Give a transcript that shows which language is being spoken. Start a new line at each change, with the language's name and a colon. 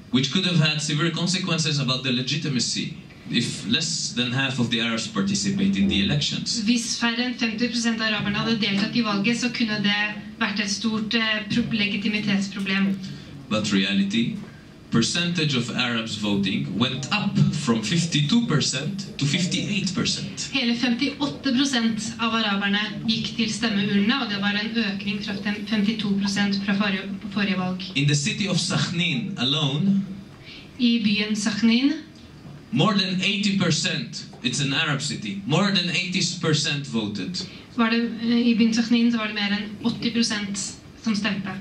English: Which could have had severe consequences about the legitimacy if less than half of the Arabs participate in the elections.
Norwegian: Hvis færre enn 50% av araberne hadde deltatt i valget, så kunne det vært et stort legitimitetsproblem.
English: But reality, percentage of Arabs voting went up from 52% to 58%.
Norwegian: Hele 58% av araberne gikk til stemmeurnene, og det var en økning fra 52% fra forrige valg.
English: In the city of Sakhnin alone,
Norwegian: i byen Sakhnin,
English: more than 80%, it's an Arab city, more than 80% voted.
Norwegian: I byen Sakhnin så var det mer enn 80% som stemte.